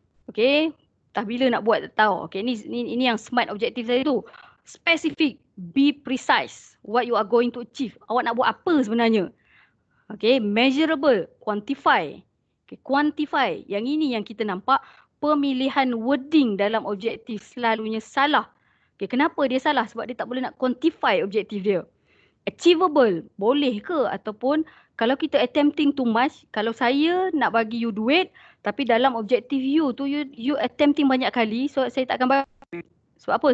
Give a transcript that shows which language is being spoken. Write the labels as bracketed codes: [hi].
[ms] Okay, tak bila nak buat tak tahu. Okay, ini yang smart objektif saya tu. [en] Specific, be precise what you are going to achieve. [ms] Awak nak buat apa sebenarnya? Okay, measurable, quantify. [en] Okay, quantify. [ms] Yang ini yang kita nampak pemilihan wording dalam objektif selalunya salah. Okay, kenapa dia salah? Sebab dia tak boleh nak quantify objektif dia. Achievable, boleh ke? Ataupun kalau kita [en] attempting too much, [ms] kalau saya nak bagi you duit, tapi dalam objektif you tu, you attempting banyak kali, so saya tak akan bagi. Sebab apa?